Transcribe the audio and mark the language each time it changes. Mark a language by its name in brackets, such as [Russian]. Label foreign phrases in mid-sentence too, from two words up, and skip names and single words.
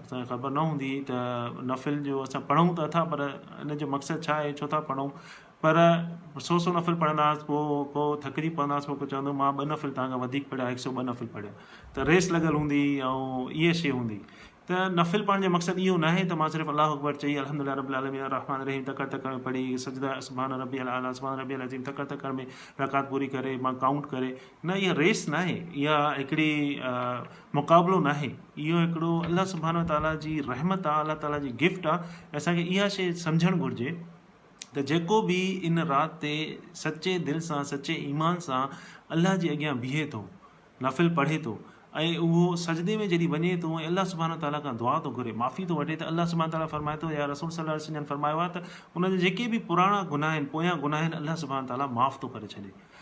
[Sindhi] असांखे ख़बर न हूंदी त नफ़िल जो असां पढ़ूं त था, पर इन जो मक़सदु छा आहे, छो था पढ़ूं। पर 100 नफ़िल पढ़ंदा हुआसीं, पोइ को थकिजी पवंदासीं, पोइ को चवंदो मां 2 नफ़िल तव्हांखां वधीक पढ़िया, 102 नफ़िल पढ़िया। त रेस लॻल हूंदी ऐं इहे शइ हूंदी। त नफ़िल पढ़ण जो मक़सदु इहो न आहे त मां सिर्फ़ु [Arabic] الله أكبر [Sindhi] चई, [Arabic] الحمد لله رب العالمين رحمن رحيم [Sindhi] तकड़ तकड़ में पढ़ी, सजदा [Arabic] سبحان ربي الأعلى، سبحان ربي العظيم [Sindhi] तकड़ तकड़ में रकात पूरी करे, मां काउंट करे। न, इहा रेस न आहे, इहा हिकिड़ी मुक़ाबिलो न आहे। इहो हिकिड़ो अल्लाह [Arabic] سبحانه تعالى [Sindhi] जी रहमत आहे, अल्लाह ताला जी गिफ्ट आहे। असांखे इहा शइ सम्झणु घुरिजे त जेको बि इन राति ते सचे दिलि सां, सचे ईमान सां अल्लाह जे अॻियां बीहे थो, नफ़िल पढ़े थो, ऐं उहो सजदे में जॾहिं वञे थो ऐं अल्लाह [Arabic] سبحانه تعالى [Sindhi] खां दुआ थो घुरे, माफ़ी थो वठे, त अल्लाह [Arabic] سبحانه تعالى [Sindhi] फरमाए थो, या रसूल [Arabic] صلى الله عليه وسلم [Sindhi] फरमायो आहे त उनजे जेके बि पुराणा गुनाह आहिनि, पोयां गुनाह आहिनि, अल्लाह [Arabic] سبحانه تعالى [Sindhi] माफ़ थो करे छॾे।